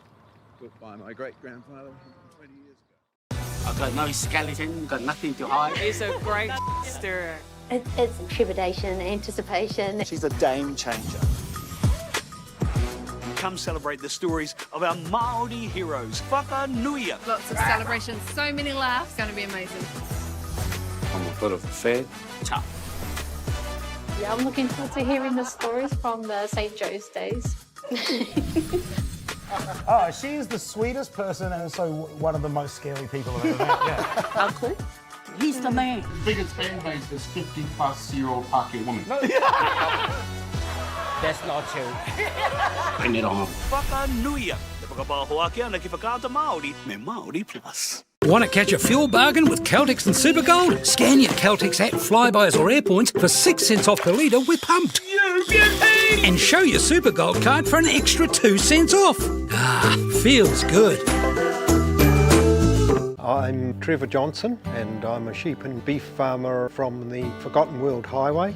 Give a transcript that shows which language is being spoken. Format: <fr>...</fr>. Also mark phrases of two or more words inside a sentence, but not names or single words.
<en>Built by my great-grandfather 20 years ago. I've got no skeleton, got nothing to hide. He's a great stirrer. It's trepidation, anticipation. She's a game changer. Come celebrate the stories of our Māori heroes. Whakanuia. Lots of celebrations, so many laughs. It's going to be amazing. I'm a bit of a fan. Tough. Yeah, I'm looking forward to hearing the stories from the St. Joe's days. Oh, she is the sweetest person and so one of the most scary people I've ever met. Yeah. Uncle? He's the man. The biggest fan base is 50-plus-year-old Pākehā woman. That's not true. Bring it on. Whakanuia.</en> <mi>Te whakapahoa ki ana ki whakaata Māori me Māori Plus.</mi> <en>Want to catch a fuel bargain with Caltex and Supergold? Scan your Caltex at Flybys or Airpoints for 6 cents off per litre with Pumped. You beauty! And show your Supergold card for an extra 2 cents off. Ah, feels good. I'm Trevor Johnson and I'm a sheep and beef farmer from the Forgotten World Highway.</en>